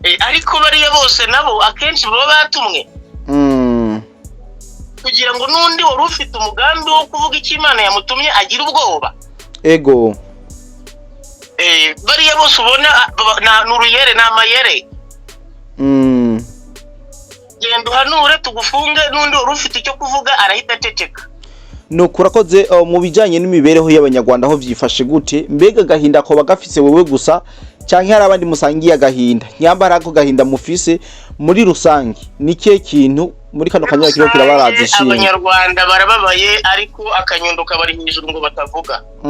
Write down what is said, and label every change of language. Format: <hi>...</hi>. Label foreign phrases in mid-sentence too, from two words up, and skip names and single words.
<rw>ariko bariya bose nabo akenshi baba batumwe kugira ngo n'undi wari ufite umugambi wo kuvuga icyo Imana yamutumye agira ubwoba.</rw> <rn>Ego.</rn> <rw>Bariya bose ubona n'uruyere n'amayere. Genda uhanure tugufunge, n'undi wari ufite icyo kuvuga arahita aceceka.</rw> <rn>Nuko urakoze. Mu bijanye n'imibereho y'abanyarwanda aho vyifashe gute, mbega gahinda ko bagafise wewe gusa canke hari abandi musangiye agahinda? Nyambara ako gahinda mufise muri rusangi nike kintu muri kano kanya kiro kirabaraza ishimwe?</rn> <rw>Abanyarwanda barababaye ariko akanyundo kabari hejuru ngo batavuga.</rw>